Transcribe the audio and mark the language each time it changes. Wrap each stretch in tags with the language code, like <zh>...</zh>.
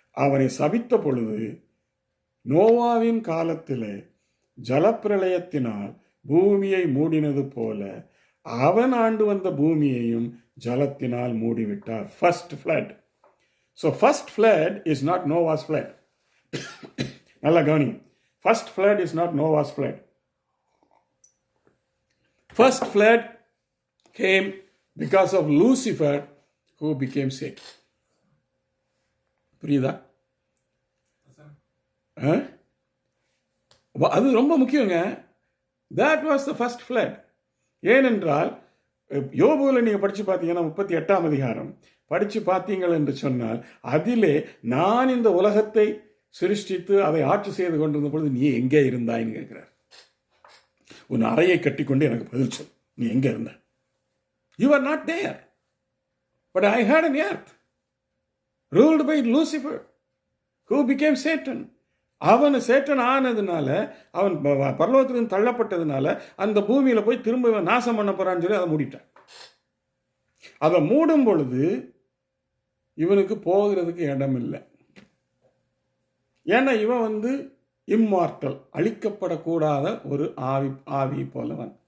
<ta>அவனை சபித்த பொழுது நோவாவின் காலத்திலே ஜலப்பிரளயத்தினால் பூமியை மூடினது போல அவன் ஆண்டு வந்த பூமியையும் ஜலத்தினால் மூடிவிட்டார்.</ta> <en>First flood. So first flood is not Noah's flood.</en> <ta>நல்லா கவனி.</ta> <en>First flood is not Noah's flood. First flood came because of Lucifer who became sick.</en> <ta>புரியுதா? அது ரொம்ப முக்கியங்க.</ta> <en>that was the first flood.</en> <ta>ஏனென்றால் யோபுவில் நீங்கள் படித்து பார்த்தீங்கன்னா 38 அதிகாரம் படித்து பார்த்தீங்கள் என்று சொன்னால் அதிலே நான் இந்த உலகத்தை சிருஷ்டித்து அதை ஆட்சி செய்து கொண்டிருந்த பொழுது நீ எங்கே இருந்தாய்ன்னு கேட்கிறார். உன் அறையை கட்டிக்கொண்டு எனக்கு பதில் சொல், நீ எங்கே இருந்த?</ta> <en>You are not there. But I had an earth ruled by Lucifer who became Satan.</en> <ta>அவன் சேட்டன் ஆனதுனால, அவன் பரலோகத்திலிருந்து தள்ளப்பட்டதுனால அந்த பூமியில் போய் திரும்ப நாசம் பண்ண போறான்னு சொல்லி அதை மூடிட்டான். அதை மூடும் பொழுது இவனுக்கு போகிறதுக்கு இடம் இல்லை. ஏன்னா இவன் வந்து இம்மார்டல், அழிக்கப்படக்கூடாத ஒரு ஆவி போலவன்.</ta>